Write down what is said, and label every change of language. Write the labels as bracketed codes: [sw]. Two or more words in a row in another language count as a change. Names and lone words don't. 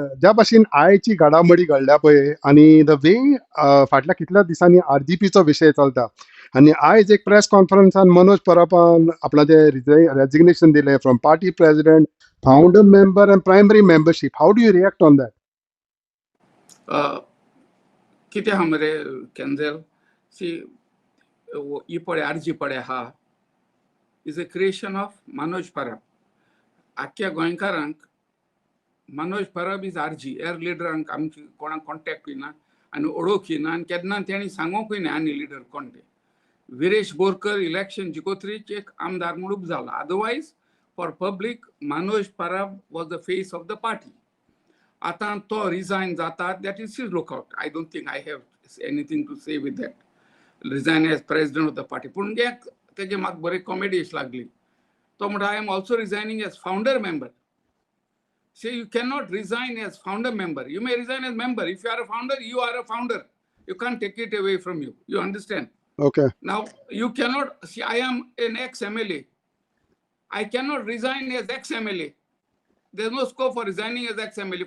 [kok] ज्या भाशेन आयची घडामोडी घडल्या पळय आनी [en] the way [kok] फाटल्या कितल्या दिसांनी आरजीपीचो विशय चलता आनी आयज एक [en] press conference [kok] मनोज परबान आपणाचें रेजिग्नेशन दिलें [en] from party president, founder member and primary membership. How do you react on that? [kok] कितें आहा मरे केंजल, [en] see he [kok] पळय आरजी पळय आहा [en] is a creation of [kok] मनोज परब. आख्ख्या गोंयकारांक मनोज परब इज आरजी. एर लिडरांक आमची कोणाक कॉन्टॅक्ट ना आनी वळखूय ना आनी केन्ना तेणी सांगोकूय ना आनी लिडर कोण ते. विरेश बोरकर इलेक्शन जिकोत्रीच एक आमदार म्हणून जाला. [en] Otherwise for public Manoj Parab was the face of the party. [kok] आतां तो रिजायन जाता, [en] That is his lookout. I don't think I have anything to say with that. Resign as president of the party. [kok] पूण तेजे म्हाका बरी कॉमेडी अशी लागली. तो म्हणटा [en] I am also resigning as founder member. Say you cannot resign as founder member. You may resign as member. If you are a founder, you are a founder. You can't take it away from you. You understand? Okay. Now, you cannot, see, I am an ex-MLA. I cannot resign as ex-MLA. There's no scope for resigning as ex-MLA.